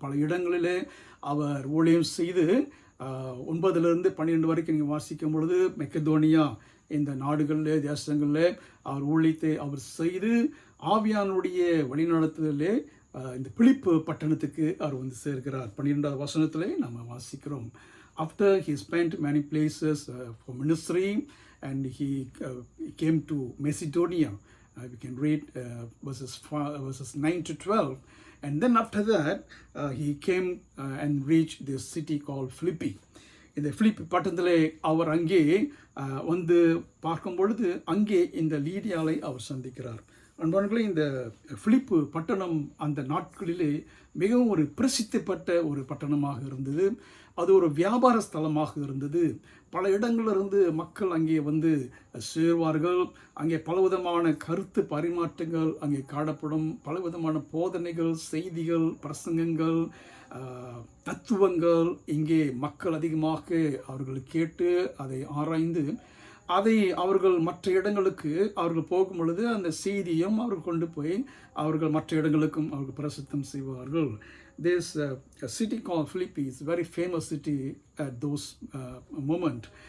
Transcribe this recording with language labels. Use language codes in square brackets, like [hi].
[ta] பல இடங்களிலே அவர் ஊழியம் செய்து 9லிருந்து 12 வரைக்கும் நீங்கள் வாசிக்கும் பொழுது, மெக்கதோனியா இந்த நாடுகளிலே, தேசங்களிலே அவர் ஊழியத்தை அவர் செய்து ஆவியானுடைய வழிநடத்துதலே இந்த பிலிப்பு பட்டணத்துக்கு அவர் வந்து சேர்கிறார். 12வது வசனத்திலே நாம் வாசிக்கிறோம். [en] After he spent many places for ministry and he came to Macedonia. We can read verses 9 to 12. And then after that, he came and reached this city called Philippi. [ta] இந்த பிலிப்பி பட்டணத்திலே அவர் அங்கே வந்து பார்க்கும் பொழுது, அங்கே இந்த லீடியாவை அவர் சந்திக்கிறார். அன்பானவர்களே, இந்த பிலிப்பு பட்டணம் அந்த நாட்களிலே மிகவும் ஒரு பிரசித்தி பெற்ற ஒரு பட்டணமாக இருந்தது. அது ஒரு வியாபார ஸ்தலமாக இருந்தது. பல இடங்களிலிருந்து மக்கள் அங்கே வந்து சேர்வார்கள். அங்கே பலவிதமான கருத்து பரிமாற்றங்கள் அங்கே காணப்படும். பலவிதமான போதனைகள், செய்திகள், பிரசங்கங்கள், தத்துவங்கள் இங்கே மக்கள் அதிகமாக அவர்கள் கேட்டு அதை ஆராய்ந்து அதை அவர்கள் மற்ற இடங்களுக்கு அவர்கள் போகும் பொழுது அந்த செய்தியும் அவர்கள் கொண்டு போய் அவர்கள் மற்ற இடங்களுக்கும் அவர்கள் பிரசித்தம் செய்வார்கள். [en] This city called Philippi is a very famous city at those moment.